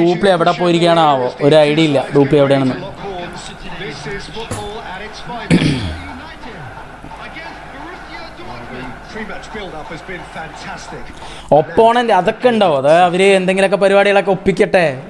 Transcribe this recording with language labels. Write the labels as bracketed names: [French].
[Malayalam] ഡൂപ്ലി എവിടെ പോയിരിക്കുകയാണോ ആവോ, ഒരു ഐഡിയ ഇല്ല ഡൂപ്ലി എവിടെയാണെന്ന്. [English] This is football at its finest. United against Borussia Dortmund. Pre-match build-up has been fantastic. [Malayalam] Opponent അതൊക്കെ ഉണ്ടാവും. അത് അവർ എന്തെങ്കിലുമൊക്കെ പരിപാടികളൊക്കെ ഒപ്പിക്കട്ടെ.